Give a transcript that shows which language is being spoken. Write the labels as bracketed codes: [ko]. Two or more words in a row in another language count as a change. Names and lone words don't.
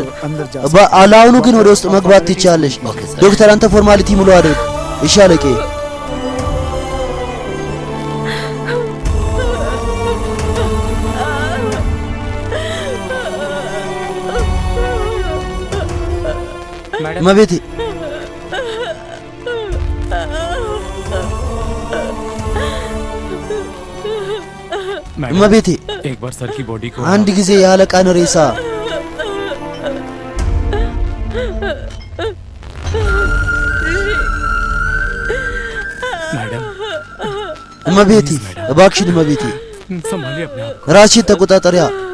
[am] አሁኑ ግን ወደ ውስጥ መግባት ትችያለሽ። ዶክተር አንተ ፎርማሊቲ ሙሉ አድርግ። እሺ አለቄ። መቤቴ እመቤቴ [hi] एक बार सर की बॉडी को [am] አንድ ጊዜ ያለቃን ሬሳ [hi] मैडम [am] እመቤቴ እባክሽን እመቤቴ [hi] संभालिए अपने आप [am] ራስሽን ተቆጣጠሪያ።